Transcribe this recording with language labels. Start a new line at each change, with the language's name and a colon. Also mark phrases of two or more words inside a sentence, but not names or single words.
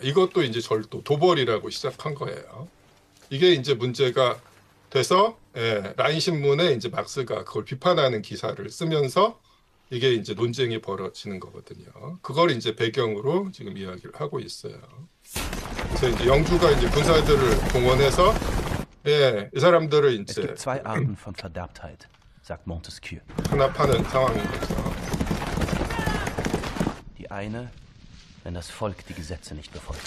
Korean: 이것도 이제 절도, 도벌이라고 시작한 거예요. 이게 이제 문제가 돼서 라인 신문에 이제 막스가 그걸 비판하는 기사를 쓰면서 이게 이제 논쟁이 벌어지는 거거든요. 그걸 이제 배경으로 지금 이야기를 하고 있어요. 그래서 이제 영주가 이제 군사들을 동원해서 이 사람들을 이제 탄압하는 상황인 거죠.
German: Die eine, wenn das Volk die Gesetze nicht befolgt.